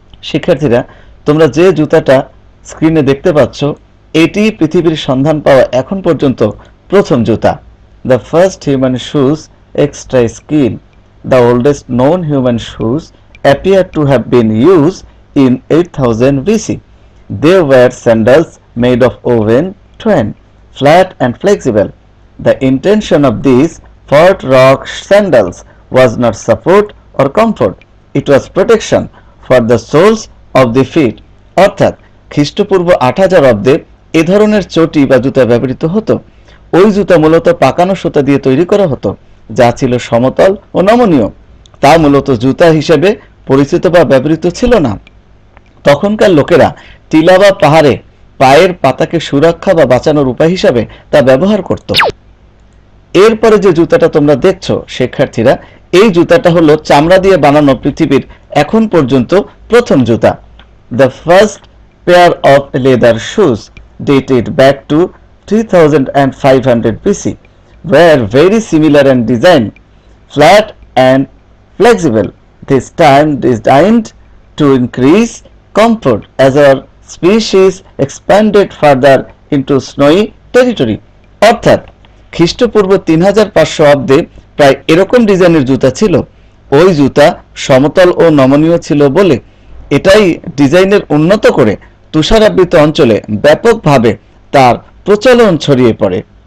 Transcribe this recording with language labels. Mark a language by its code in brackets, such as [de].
[bn] শিক্ষার্থীরা, তোমরা যে জুতাটা স্ক্রিনে দেখতে পাচ্ছ, এটি পৃথিবীর সন্ধান পাওয়া এখন পর্যন্ত প্রথম জুতা। [en] The first human shoes extra skin, the oldest known human shoes appear to have been used in 8000 BC. They were sandals made of woven twine, flat and flexible. The intention of these fort rock sandals was not support or comfort, it was protection for the soles of the feet. [bn] অর্থাৎ খ্রিস্টপূর্ব 8000 অব্দে এ ধরনের চটি বা জুতা ব্যবহৃত হতো। ওই জুতা মূলত পাকানো সুতা দিয়ে তৈরি করা হতো, যা ছিল সমতল ও নমনীয়। তা মূলত জুতা হিসেবে পরিচিত বা ব্যবহৃত ছিল না। তখনকার লোকেরা টিলা বা পাহাড়ে পায়ের পাতাকে সুরক্ষা বা বাঁচানোর উপায় হিসাবে তা ব্যবহার করত। এরপরে যে জুতাটা তোমরা দেখছো শিক্ষার্থীরা, এই জুতাটা হলো চামড়া দিয়ে বানানো পৃথিবীর এখন পর্যন্ত প্রথম জুতা। [en] The first pair of leather shoes dated back to 3500 BC were very similar in design, flat and flexible, this time designed to increase comfort as our species expanded further into snowy territory. [bn] অর্থাৎ খ্রিস্টপূর্ব 3500 অব্দে প্রায় এরকম ডিজাইনের জুতা ছিল। ওই জুতা সমতল ও নমনীয় ছিল বলে এটাই ডিজাইনের উন্নত করে তুষারাবৃত অঞ্চলে ব্যাপকভাবে তার প্রচলন ছড়িয়ে পড়ে।